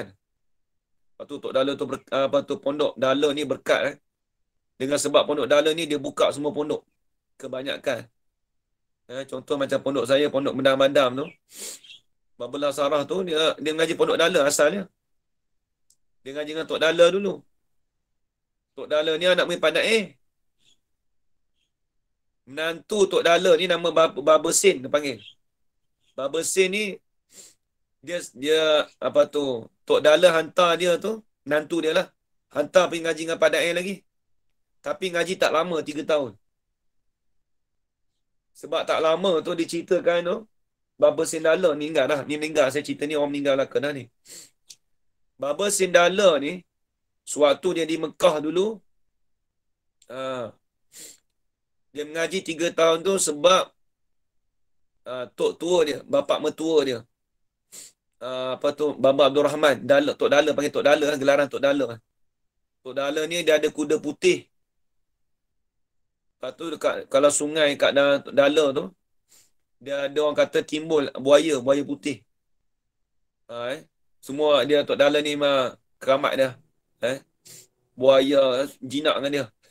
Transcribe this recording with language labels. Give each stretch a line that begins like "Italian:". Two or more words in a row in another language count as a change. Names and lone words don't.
Malay: Lepas tu Tok Dala tu pondok Dala ni berkat dengan sebab pondok Dala ni dia buka semua pondok kebanyakan. Contoh macam pondok saya, pondok Mendam-Mandam tu. Babelah Sarah tu dia ngaji pondok Dala asalnya. Dia ngaji dengan Tok Dala dulu. Tok Dala ni anak murid Pak Dae. Menantu Tok Dala ni nama Baba Sen dia panggil. Baba Sen ni dia apa tu Tok Dala hantar dia tu, menantu dia lah. Hantar pergi ngaji dengan Pak Dae lagi. Tapi ngaji tak lama, 3 tahun. Sebab tak lama tu diceritakan tu Baba Sen Dala meninggal dah. Ni meninggal, saya cerita ni orang meninggal lah kena ni. Baba Sen Dala ni sewaktu dia di Mekah dulu dia mengaji 3 tahun tu sebab tok tua dia, bapa mertua dia apa tu Baba Abdul Rahman Dala, Tok Dala panggil Tok Dala, gelaran Tok Dala. Tok Dala ni dia ada kuda putih. Lepas tu dekat kalau sungai kat Tok Dala tu dia ada orang kata timbul buaya putih. Semua dia Tok Dala ni memang keramat dia. Buaya jinak dengan dia.